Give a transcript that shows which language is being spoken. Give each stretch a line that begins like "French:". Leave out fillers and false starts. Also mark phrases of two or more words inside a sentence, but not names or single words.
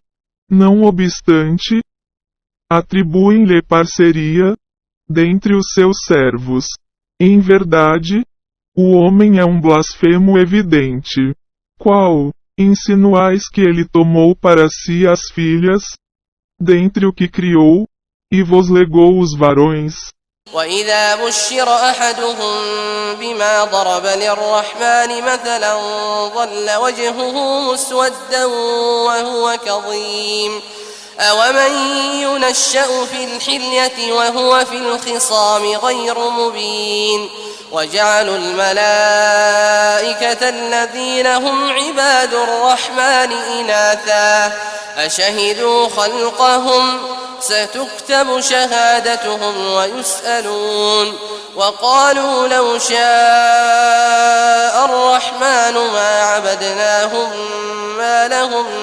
Portuguese: Não obstante, atribuem-lhe parceria, dentre os seus servos. Em verdade, o homem é um blasfemo evidente. Qual, insinuais que ele tomou para si as filhas, dentre o que criou, e vos legou os varões.
Arabic: وإذا بشر أحدهم بما ضرب للرحمن مثلا ظل وجهه مسودا وهو كظيم أومن ينشأ في الحلية وهو في الخصام غير مبين وجعلوا الملائكة الذين هم عباد الرحمن إناثا أشهدوا خلقهم ستكتب شهادتهم ويسألون وقالوا لو شاء الرحمن ما عبدناهم ما لهم